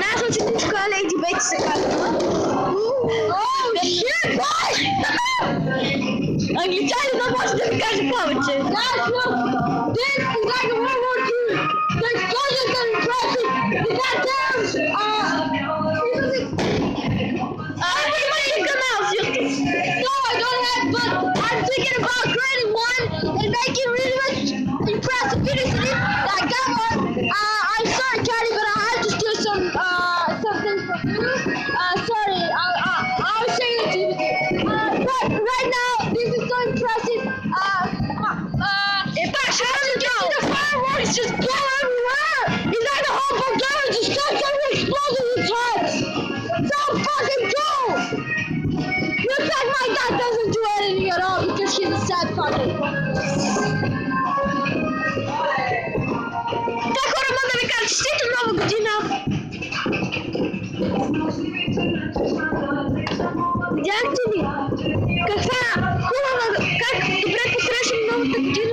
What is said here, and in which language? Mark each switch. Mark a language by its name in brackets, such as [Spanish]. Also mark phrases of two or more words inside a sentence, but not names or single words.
[Bulgarian] ученичка Леди Бет се казва. Англичанин може да ви каже повече. [English] This is like a World War II. The explosions are impressive. The goddamn [Bulgarian] Имате канал в YouTube? [English] No, I don't have, but I'm thinking about creating one and making really much impressive videos in it. Like that one. I'm sorry, Caddy, but I have to steal something from you. Sorry, I was saying it to you. But right now, this is so impressive. The fireworks just blow everywhere. It's like the whole Bulgaria just starts everywhere exploding in its heads. So fucking cool. Looks like my dad doesn't do anything at all because he's a sad father. [Bulgarian] Да, хора, мога да ви кажа честита нова година! Видяхте ли? Каква хубава, как добре посрещам новата година?